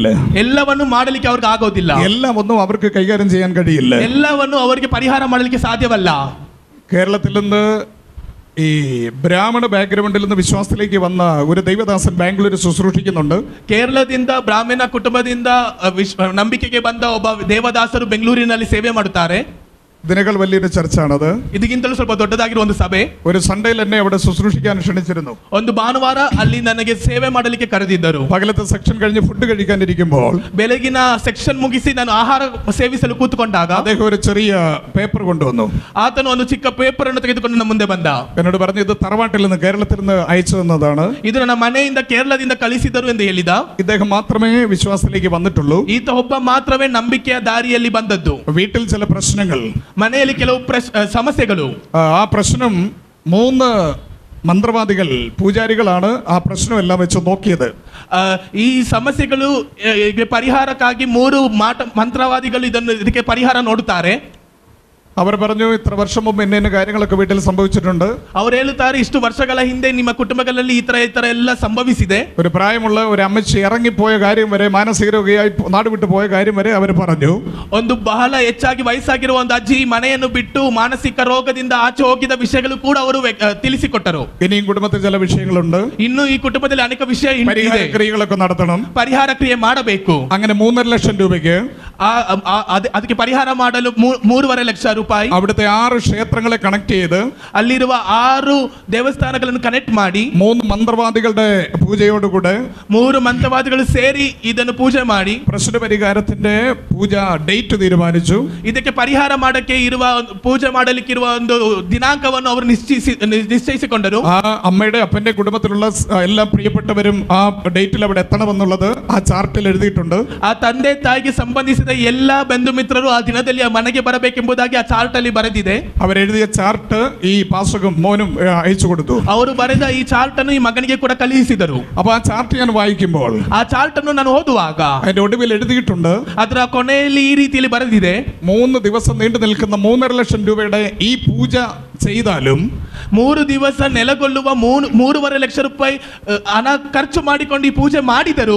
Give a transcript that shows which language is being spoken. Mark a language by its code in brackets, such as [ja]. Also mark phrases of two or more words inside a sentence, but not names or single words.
[kn] ಎಲ್ಲವನ್ನು ಮಾಡಲಿಕ್ಕೆ ಅವ್ರಿಗೆ ಆಗೋದಿಲ್ಲ. [ml] എല്ലാം ഒന്നും അവർക്ക് കൈകാര്യം ചെയ്യാൻ കഴിയില്ല. [kn] ಎಲ್ಲವನ್ನು ಅವರಿಗೆ ಪರಿಹಾರ ಮಾಡಲಿಕ್ಕೆ ಸಾಧ್ಯವಲ್ಲ. [ml] കേരളത്തിൽ നിന്ന് ഈ ബ്രാഹ്മണ ബാക്ക്ഗ്രൗണ്ടിൽ നിന്ന് വിശ്വാസത്തിലേക്ക് വന്ന ഒരു ദൈവദാസൻ ബാംഗ്ലൂർ ശുശ്രൂഷിക്കുന്നുണ്ട്. [kn] ಕೇರಳದಿಂದ ಬ್ರಾಹ್ಮಣ ಕುಟುಂಬದಿಂದ ನಂಬಿಕೆಗೆ ಬಂದ ಒಬ್ಬ ದೇವದಾಸರು ಬೆಂಗಳೂರಿನಲ್ಲಿ ಸೇವೆ ಮಾಡುತ್ತಾರೆ. [ml] ഇതിനേക്കാൾ വലിയൊരു ചർച്ചാണത്. [kn] ಇದಕ್ಕಿಂತಲೂ ಸ್ವಲ್ಪ ದೊಡ್ಡದಾಗಿರುವ ಒಂದು ಸಭೆ. [ml] ഒരു സൺഡേയിൽ എന്നെ അവിടെ ശുശ്രൂഷിക്കാൻ ക്ഷണിച്ചിരുന്നു. [kn] ಒಂದು ಭಾನುವಾರ ಅಲ್ಲಿ ನನಗೆ ಸೇವೆ ಮಾಡಲಿಕ್ಕೆ ಕರೆದಿದ್ದರು. [ml] പകലത്തെ സെക്ഷൻ കഴിഞ്ഞ് ഫുഡ് കഴിക്കാനിരിക്കുമ്പോൾ [kn] ಬೆಳಗಿನ ಸೆಕ್ಷನ್ ಮುಗಿಸಿ ನಾನು ಆಹಾರ ಸೇವಿಸಲು ಕೂತ್ಕೊಂಡಾಗ [ml] അദ്ദേഹം ഒരു ചെറിയ പേപ്പർ കൊണ്ടുവന്നു. [kn] ಆತನು ಒಂದು ಚಿಕ್ಕ ಪೇಪರ್ ಅನ್ನು ತೆಗೆದುಕೊಂಡು ನನ್ನ ಮುಂದೆ ಬಂದ. [ml] എന്നോട് പറഞ്ഞു, ഇത് തറവാട്ടിൽ നിന്ന് കേരളത്തിൽ നിന്ന് അയച്ചു തന്നതാണ്. [kn] ಇದು ನನ್ನ ಮನೆಯಿಂದ ಕೇರಳದಿಂದ ಕಳಿಸಿದರು ಎಂದು ಹೇಳಿದ. [ml] ഇദ്ദേഹം മാത്രമേ വിശ്വാസത്തിലേക്ക് വന്നിട്ടുള്ളൂ. [kn] ಈತ ಒಬ್ಬ ಮಾತ್ರವೇ ನಂಬಿಕೆಯ ದಾರಿಯಲ್ಲಿ ಬಂದದ್ದು. [ml] വീട്ടിൽ ചില പ്രശ്നങ്ങൾ, [kn] ಮನೆಯಲ್ಲಿ ಕೆಲವು ಸಮಸ್ಯೆಗಳು. [ml] ആ പ്രശ്നം 3 മന്ത്രവാദികൾ പൂജാരികളാണ് ആ പ്രശ്നമെല്ലാം വെച്ച് നോക്കിയത്. [kn] ಈ ಸಮಸ್ಯೆಗಳು ಪರಿಹಾರಕ್ಕಾಗಿ 3 ಮಂತ್ರವಾದಿಗಳು ಇದಕ್ಕೆ ಪರಿಹಾರ ನೋಡುತ್ತಾರೆ. [ml] അവർ പറഞ്ഞു, ഇത്ര വർഷം മുമ്പ് ഇന്ന കാര്യങ്ങളൊക്കെ വീട്ടിൽ സംഭവിച്ചിട്ടുണ്ട്. [kn] ಅವರು ಹೇಳುತ್ತಾರೆ, ಇಷ್ಟು ವರ್ಷಗಳ ಹಿಂದೆ ನಿಮ್ಮ ಕುಟುಂಬಗಳಲ್ಲಿ ಈ ತರ ಎಲ್ಲ ಸಂಭವಿಸಿದೆ. [ml] ഒരു പ്രായമുള്ള ഒരു അമ്മച്ചി ഇറങ്ങിപ്പോയ കാര്യം വരെ, മാനസിക രോഗിയായി നാട് വിട്ടു പോയ കാര്യം വരെ അവർ പറഞ്ഞു. [kn] ಒಂದು ಬಹಳ ಹೆಚ್ಚಾಗಿ ವಯಸ್ಸಾಗಿರುವ ಒಂದು ಅಜ್ಜಿ ಮನೆಯನ್ನು ಬಿಟ್ಟು ಮಾನಸಿಕ ರೋಗದಿಂದ ಆಚೆ ಹೋಗಿದ ವಿಷಯಗಳು ಕೂಡ ಅವರು ತಿಳಿಸಿಕೊಟ್ಟರು. [ml] ഇനിയും കുടുംബത്തിൽ ചില ವಿಷಯങ്ങളുണ്ട്. [kn] ಇನ್ನು ಈ ಕುಟುಂಬದಲ್ಲಿ ಅನೇಕ ವಿಷಯ [ml] പരിഹാര ക്രിയകളൊക്കെ നടത്തണം. [kn] ಪರಿಹಾರ ಕ್ರಿಯೆ ಮಾಡಬೇಕು. [ml] അങ്ങനെ 3.5 ലക്ഷം രൂപയ്ക്ക് [kn] ಅದಕ್ಕೆ ಪರಿಹಾರ ಮಾಡಲು 3.5 ಲಕ್ಷ ರೂಪಾಯಿ [ml] അവിടുത്തെ 6 ക്ഷേത്രങ്ങളെ കണക്ട് ചെയ്ത് [kn] ಅಲ್ಲಿರುವ 6 ದೇವಸ್ಥಾನಗಳನ್ನು ಕನೆಕ್ಟ್ ಮಾಡಿ [ml] 3 മന്ത്രവാദികളുടെ പൂജയോടുകൂടെ [kn] 3 ಮಂತ್ರವಾದಿಗಳು ಸೇರಿ ಇದನ್ನು ಪೂಜೆ ಮಾಡಿ [ml] പ്രശ്ന പരിഹാരത്തിന്റെ പൂജ ഡേറ്റ് തീരുമാനിച്ചു. [kn] ಇದಕ್ಕೆ ಪರಿಹಾರ ಮಾಡಕ್ಕೆ ಇರುವ ಪೂಜೆ ಮಾಡಲಿಕ್ಕಿರುವ ಒಂದು ದಿನಾಂಕವನ್ನು ಅವರು ನಿಶ್ಚಯಿಸಿಕೊಂಡರು. [ml] ആ അമ്മയുടെ അപ്പന്റെ കുടുംബത്തിലുള്ള എല്ലാ പ്രിയപ്പെട്ടവരും ആ ഡേറ്റിൽ അവിടെ എത്തണമെന്നുള്ളത് ആ ചാർട്ടിൽ എഴുതിയിട്ടുണ്ട്. [kn] ಆ ತಂದೆ ತಾಯಿಗೆ ಸಂಬಂಧಿಸಿದ ಎಲ್ಲಾ ಬಂಧು ಮಿತ್ರರು ಆ ದಿನದಲ್ಲಿ ಆ ಮನೆಗೆ ಬರಬೇಕೆಂಬುದಾಗಿ ಆ ಚಾರ್ಟ್ ಅಲ್ಲಿ ಬರೆದಿದೆ. [ml] അവരെഴുതിയ ചാർട്ട് ഈ പാസ്റ്ററും മോനും അയച്ചു കൊടുത്തു. [kn] ಅವರು ಬರೆದ ಈ ಚಾರ್ಟ್ ಅನ್ನು ಈ ಮಗನಿಗೆ ಕೂಡ ಕಳುಹಿಸಿದರು. [ml] അപ്പൊ ആ ചാർട്ട് ഞാൻ വായിക്കുമ്പോൾ [kn] ಆ ಚಾರ್ಟ್ ಅನ್ನು ನಾನು ಓದುವಾಗ [ml] അതിന്റെ ഒടുവിൽ എഴുതിയിട്ടുണ്ട്, [kn] ಅದರ ಕೊನೆಯಲ್ಲಿ ಈ ರೀತಿಯಲ್ಲಿ ಬರೆದಿದೆ, [ml] 3 ദിവസം നീണ്ടു നിൽക്കുന്ന 3.5 ലക്ഷം രൂപയുടെ ഈ പൂജ ചെയ്താലും [kn] 3 ದಿವಸ ನೆಲೆಗೊಳ್ಳುವ 3.5 ಲಕ್ಷ ರೂಪಾಯಿ ಹಣ ಖರ್ಚು ಮಾಡಿಕೊಂಡು ಈ ಪೂಜೆ ಮಾಡಿದರು